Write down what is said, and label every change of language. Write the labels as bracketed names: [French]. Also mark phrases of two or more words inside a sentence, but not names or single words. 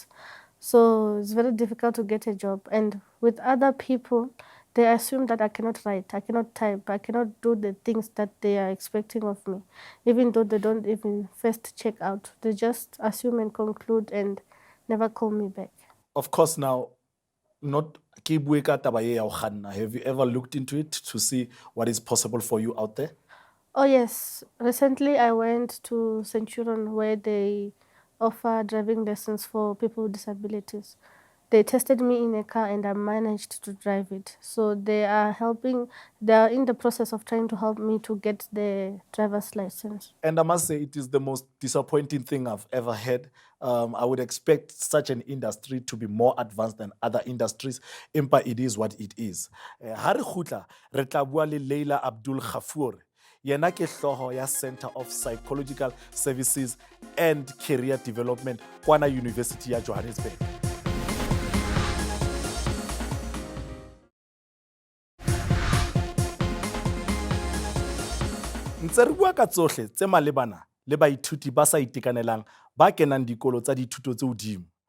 [English] So it's very difficult to get a job. And with other people, they assume that I cannot write, I cannot type, I cannot do the things that they are expecting of me, even though they don't even first check out. They just assume and conclude and never call me back. Of course, now, not [Southern Sotho] ke bue ka taba ye ya ho kganna. [English] Have you ever looked into it to see what is possible for you out there? Oh yes, recently I went to Centurion where they offer driving lessons for people with disabilities. They tested me in a car and I managed to drive it. So they are in the process of trying to help me to get the driver's license. And I must say, it is the most disappointing thing I've ever had. I would expect such an industry to be more advanced than other industries. Empa it is what it is. [Southern Sotho] Ha re khutla, re tla bua le Leila Abdul Khafour. Yena ke hloho ya Center of Psychological Services and Career Development kwana University ya Johannesburg. Ntse re bua ka tsohle tse malebana le baithuti ba sa itekanelang ba kenang dikolo tsa dithuto tse hodimo.